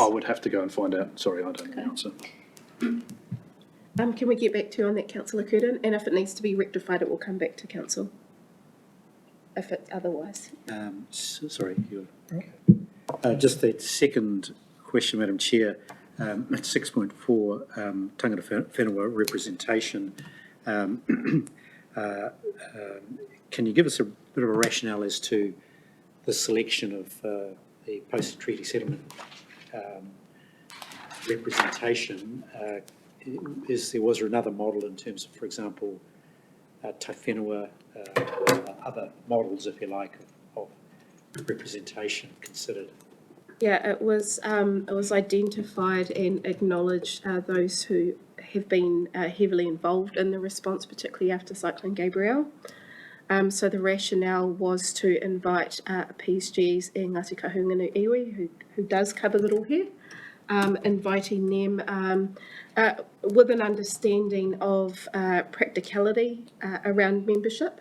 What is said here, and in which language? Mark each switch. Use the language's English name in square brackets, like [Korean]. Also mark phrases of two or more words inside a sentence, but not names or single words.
[English] I would have to go and find out. Sorry, I don't know the answer. Can we get back to you on that, Councillor Curtin? And if it needs to be rectified, it will come back to council. If it's otherwise. Sorry, just the second question, Madam Chair, at 6.4, [Māori] tangata whenua representation. [English] Can you give us a bit of a rationale as to the selection of the post-treaty settlement representation? Was there another model in terms of, for example, [Māori] tai whenua, [English] other models, if you like, of representation considered? Yeah, it was identified and acknowledged those who have been heavily involved in the response, particularly after Cyclone Gabrielle. So the rationale was to invite PSG's e Ngāti Kahungunu Iwi, who does cover it all here, inviting them with an understanding of practicality around membership.